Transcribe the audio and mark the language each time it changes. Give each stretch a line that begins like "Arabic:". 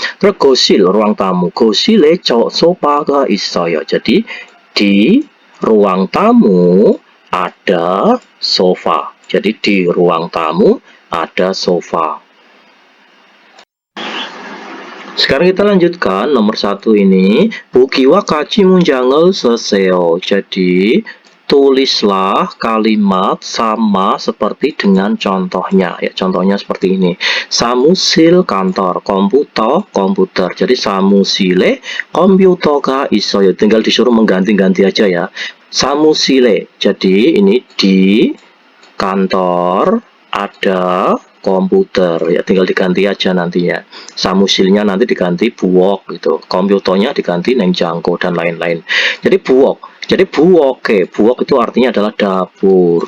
Indonesian: Terus gosil ruang tamu.
Korean: 고실에 소파가 있어요.
Indonesian: Jadi di ruang tamu ada sofa. Jadi di ruang tamu ada sofa. Sekarang kita lanjutkan nomor 1 ini.
Korean: 보기와 같이 문장을 쓰세요.
Indonesian: Jadi tulislah kalimat sama seperti dengan contohnya. Ya, contohnya seperti ini. 사무실 kantor, komputer.
Korean: Jadi 사무실에 컴퓨터가 있어요.
Indonesian: Tinggal disuruh mengganti-ganti aja ya. 사무실에. Jadi ini di kantor ada komputer, ya tinggal diganti aja nantinya. Samusilnya nanti diganti buok gitu, komputernya diganti nengjangko dan lain-lain. Jadi buok, jadi buoke, buok itu artinya adalah dapur.